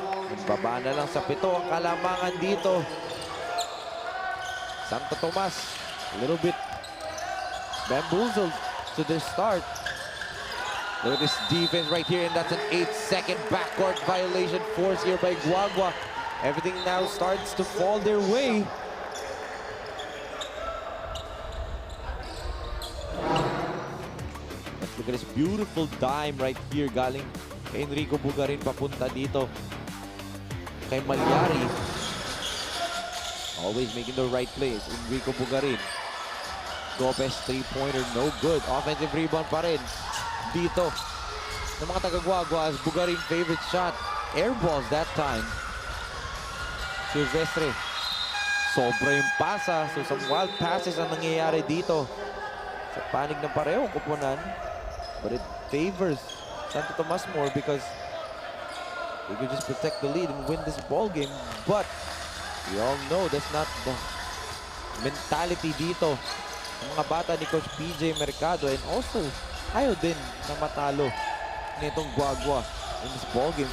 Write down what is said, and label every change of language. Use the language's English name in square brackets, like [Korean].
[Filipino] Nagbaba na lang sa 7 ang kalamangan dito. [English] Santo Tomas a little bit bamboozled to their start. Look at this defense right here, and that's an 8-second backcourt violation forced here by Guagua. Everything now starts to fall their way. Let's look at this beautiful dime right here [Filipino] galing kay [English] Enrico Bugarin [Filipino] papunta dito kay [English] Malyari. Always making the right plays. Enrico Bugarin. Gomez 3-pointer, no good. Offensive rebound [Filipino] pa rin dito ng mga taga-Guagua as Bugarin [English] favorite shot. Air balls that time. Silvestre. [Filipino] Sobra yung pasa. [English] So some wild passes [Filipino] ang nangyayari dito sa panig ng parehong kupunan. [English] But it favors Santo Tomas more because they could just protect the lead and win this ball game. But we all know that's not the mentality [Filipino] dito ng mga bata ni Coach PJ Mercado, [English] and also [Filipino] ayaw din na matalo nitong Guagua [English] in this ball game.